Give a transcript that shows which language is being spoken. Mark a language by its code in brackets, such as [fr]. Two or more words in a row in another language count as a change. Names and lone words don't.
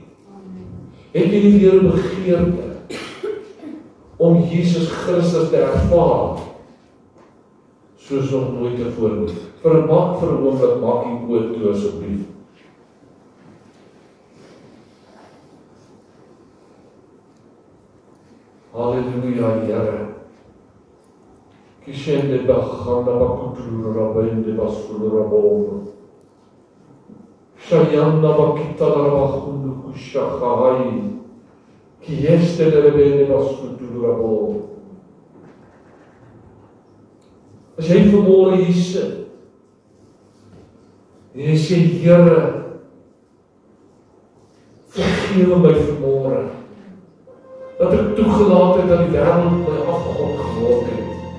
[af] Het jy nie weer begeerte om Jesus Christus te ervaar, soos nog nooit tevore nie? Vir 'n oomblik, maak die oë toe asseblief. Halleluja, Here. Kishende bachanda bakuturu rabende basulu rabom. Shayanda bakita rabachundu kushachai. Kieste rabende basulu rabom. As jy vanmôre hier sit, en jy sê, Here, vergewe my vanmôre, dat ek toegelaat het dat die wêreld my afgod geword het.